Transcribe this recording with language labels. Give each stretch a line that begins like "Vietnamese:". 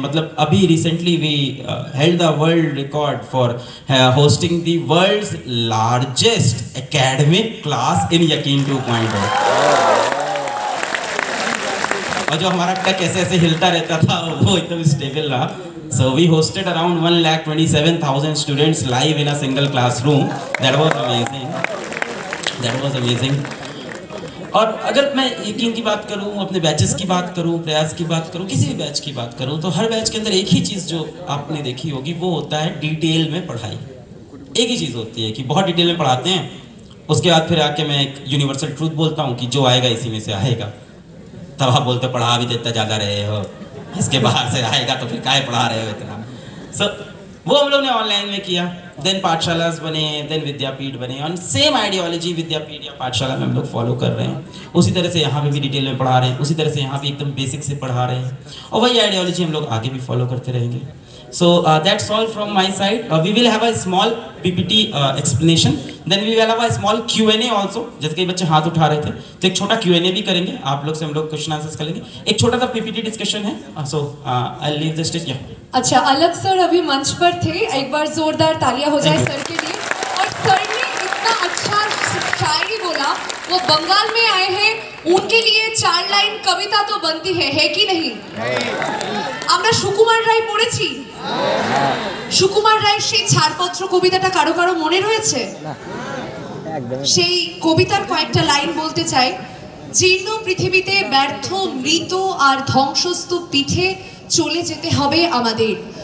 Hindi: मतलब अभी recently
English: We held the world record for hosting the world's largest academic class in Yakeen 2.0.
Hindi: और जो हमारा टेक ऐसे हिलता रहता था वो एकदम स्टेबल रहा.
English: So we hosted around 1,27,000 students live in a single classroom. That was amazing.
Hindi: और अगर मैं यकीन की बात करूं, अपने बैचेस की बात करूं, प्रयास की बात करूं, किसी भी बैच की बात करूं, तो हर बैच के अंदर एक ही चीज़ जो आपने देखी होगी वो होता है डिटेल में पढ़ाई. एक ही चीज़ होती है कि बहुत डिटेल में पढ़ाते हैं. उसके बाद फिर आके मैं एक यूनिवर्सल ट्रूथ बोलता हूँ कि जो आएगा इसी में से आएगा. तब आप बोलते पढ़ा भी देता ज़्यादा रहे हो, इसके बाहर से आएगा तो फिर काहे पढ़ा रहे हो इतना. सो वो हम लोग ने ऑनलाइन में किया. देन पाठशालास बने, देन विद्यापीठ बने. और सेम आइडियोलॉजी विद्यापीठ या पाठशाला में हम लोग फॉलो कर रहे हैं. उसी तरह से यहाँ पे भी डिटेल में पढ़ा रहे हैं, उसी तरह से यहाँ भी एकदम बेसिक से पढ़ा रहे हैं. और वही आइडियोलॉजी हम लोग आगे भी फॉलो करते रहेंगे.
English: So that's all from my side. We will have a small PPT explanation. Then we will have a small Q&A also.
Hindi: जैसे कई बच्चे हाथ उठा रहे थे, तो एक छोटा Q&A भी करेंगे. आप लोग से हम लोग क्वेश्चन आंसर्स करेंगे. एक छोटा सा PPT डिस्कशन है.
English: So I'll leave the stage.
Hindi: अच्छा, अलग सर अभी मंच पर थे, एक बार जोरदार तालियां हो जाए सर के लिए. और सर ने इतना अच्छा शायरी बोला. वो बंगाल में आए हैं, उनके लिए 4 लाइन कविता तो बनती है कि नहीं?
Bangla: আমরা সুকুমার রায় পড়েছি. সুকুমার রায়ের সেই ছাড়পত্র কবিতাটা কারো কারো মনে রয়েছে? সেই কবিতার কয়েকটা লাইন বলতে চাই. জীর্ণ পৃথিবীতে ব্যর্থ, মৃত আর ধ্বংসস্তূপ পিঠে চলে যেতে হবে আমাদের.